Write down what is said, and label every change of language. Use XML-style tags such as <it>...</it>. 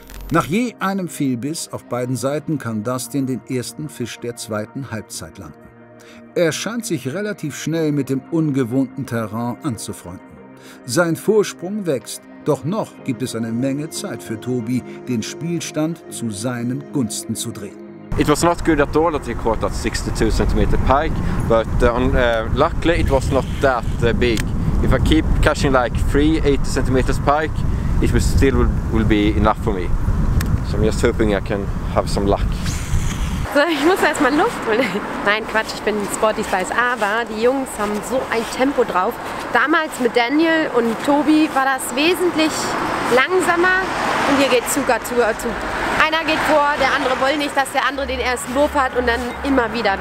<de>Nach je einem Fehlbiss auf beiden Seiten kann Dustin den ersten Fisch der zweiten Halbzeit landen. Er scheint sich relativ schnell mit dem ungewohnten Terrain anzufreunden. Sein Vorsprung wächst, doch noch gibt es eine Menge Zeit für Tobi, den Spielstand zu seinen Gunsten zu drehen.</de> <en>It was not good at all that he caught that 62 cm pike, but luckily it was not that big. If I keep catching like 3 80 cm pike, it will still be enough for me. So I'm just hoping I can have some luck.</en> <de>So, ich muss erstmal Luft holen. Nein, Quatsch, ich bin Sporty Spice. Aber die Jungs haben so ein Tempo drauf. Damals mit Daniel und Tobi war das wesentlich langsamer. Und hier geht Zug. Einer geht vor, der andere will nicht, dass der andere den ersten Wurf hat und dann immer wieder.</de>